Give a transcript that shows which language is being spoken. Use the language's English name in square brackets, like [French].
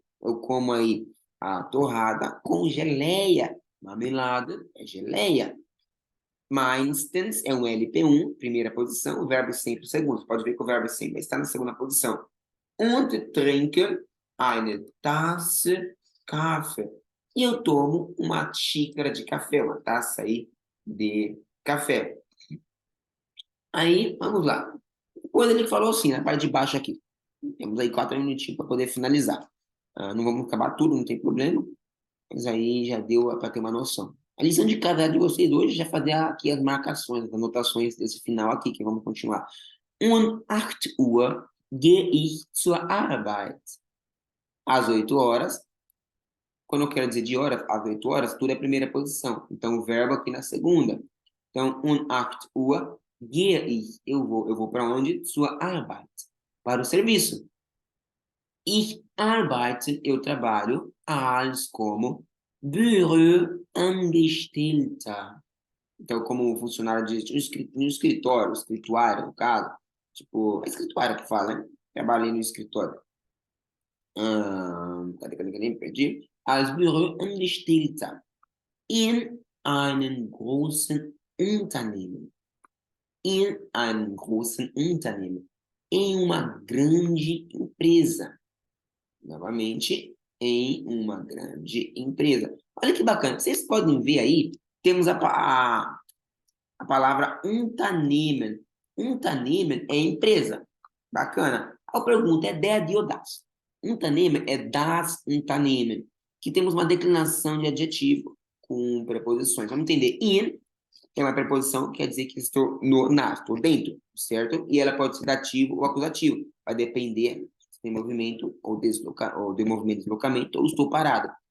[Portuguese] Eu como aí a torrada com geleia. Marmelada é geleia. Meistens é um LP1, primeira posição, o verbo sempre segundo. Você pode ver que o verbo sempre está na segunda posição. [German] Und trinke eine Tasse Kaffee. [Portuguese] E eu tomo uma xícara de café, uma taça aí de café. Aí, vamos lá. Depois ele falou assim, na parte de baixo aqui. Temos aí 4 minutinhos para poder finalizar. Não vamos acabar tudo, não tem problema. Mas aí já deu para ter uma noção. A lição de cada de vocês hoje já fazer aqui as marcações, as anotações desse final aqui, que vamos continuar. [German] 8 Uhr gehe ich zur Arbeit. [Portuguese] Às 8 horas, quando eu quero dizer de horas, às 8 horas, tudo é a primeira posição. Então, o verbo aqui na segunda. Então, [German] 8 Uhr gehe ich. [Portuguese] Eu vou para onde? [German] Zur Arbeit. [Portuguese] Para o serviço. [German] Ich arbeite, [Portuguese] eu trabalho, als como Büroangestellter. Então, como funcionário de no escritório, no caso. Tipo, é escritório que fala, né? Trabalhei no escritório. Cadê? Perdi. [German] Als Büroangestellter in einem großen Unternehmen. In einem großen Unternehmen. [Portuguese] Em uma grande empresa. Novamente, em uma grande empresa. Olha que bacana. Vocês podem ver aí, temos a palavra Unternehmen. Unternehmen é empresa. Bacana. A pergunta é der, die ou das. Unternehmen é das Unternehmen. Que temos uma declinação de adjetivo com preposições. Vamos entender. In é uma preposição que quer dizer que estou estou dentro, certo? E ela pode ser dativo ou acusativo. Vai depender se tem movimento ou de movimento de deslocamento, ou estou parado.